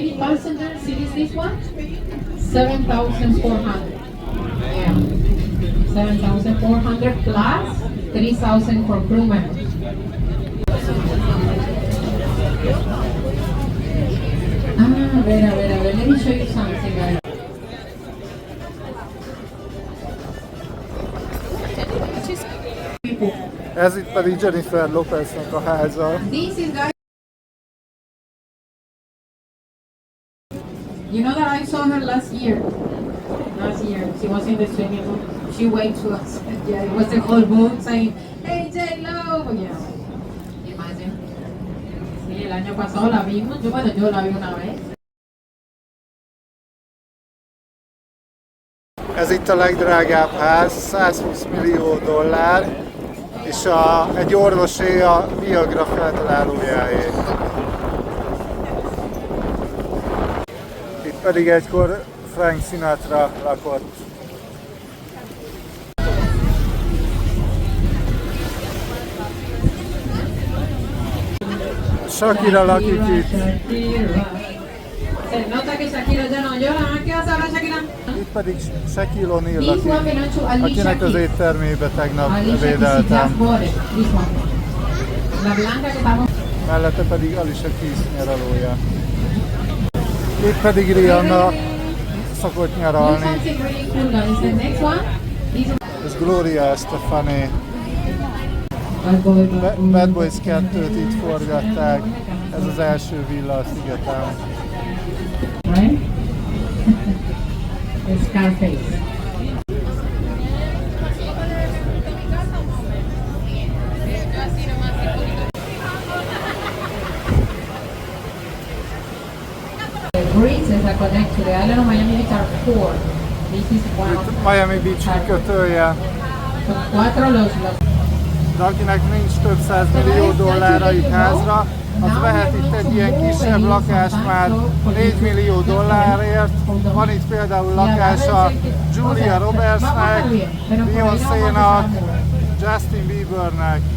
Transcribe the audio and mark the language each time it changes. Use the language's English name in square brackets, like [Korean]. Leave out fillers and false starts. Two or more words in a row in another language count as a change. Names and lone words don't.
[English] 7,400 plus 3,000 for crew members. [Spanish] A ver, [English] let me show you something, guys. [Hungarian] Ez itt pedig Jennifer Lopeznek a háza. [English] You know that I saw her last year. She was in the swimming pool. She waved to us. Yeah, it was the whole moon saying, "Hey J-Lo." Yeah. Imagine. [Spanish] Sí, el año pasado la vimos. Yo la vi una vez. [Hungarian] Ez itt a legdrágább ház, $120 millió, és egy orvosé a Viagra feltalálójáé. Itt pedig egykor Frank Sinatra lakott. Shakira lakik itt. Se nota que Shakira ya no llora. ¿Qué vas a hablar, Shakira? Itt pedig Shaquille O'Neal lakik, akinek az éttermébe tegnap védeltem. Mellette pedig Alicia Keys nyaralója. Itt pedig Rihanna szokott nyaralni. Ez Gloria Estefani. Bad Boys 2-t itt forgatták. Ez az első villa a szigeten. [English] Right? Scarface. The bridges that connect to the island of Miami Beach are 4. This is one of them. [Hungarian] Miami Beach kikötője. [Spanish] Son 4 los [Hungarian] de akinek nincs több 100 millió dollárra itt házra, az vehet itt egy ilyen kisebb lakást már 4 millió dollárért. Van itt például lakása Julia Robertsnek, Beyoncénak, Justin Biebernek.